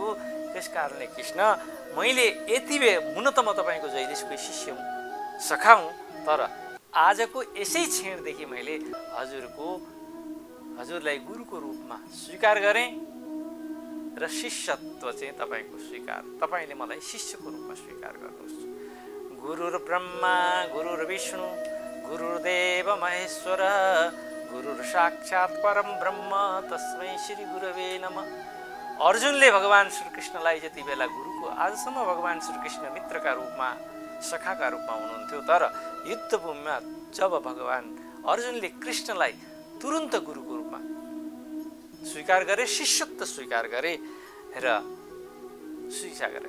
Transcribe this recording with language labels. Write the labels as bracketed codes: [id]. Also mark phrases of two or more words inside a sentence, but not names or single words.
[ne] त्यस कारणले कृष्ण मैले यति हुन त म तपाईँको जयदेशको शिष्य हुँ, सखा हुँ, तर आजको यसै क्षणदेखि मैले हजुरलाई गुरुको रूपमा स्वीकार गरेँ र शिष्यत्व चाहिँ तपाईँको स्वीकार, तपाईँले मलाई शिष्यको रूपमा स्वीकार गर्नुहोस्। [sa] गुरुर्ब्रह्मा गुरुर्विष्णु गुरुर्देव महेश्वर गुरुर्साक्षात् परम ब्रह्म तस्मै श्री गुरवे नमः। [ne] अर्जुनले भगवान् श्रीकृष्णलाई जति बेला गुरुको, आजसम्म भगवान् श्रीकृष्ण मित्रका रूपमा, सखाका रूपमा हुनुहुन्थ्यो, तर युद्धभूमिमा जब भगवान् अर्जुनले कृष्णलाई तुरुन्त गुरुको रूपमा स्वीकार गरे, शिष्यत्व स्वीकार गरे र स्वीकार गरे।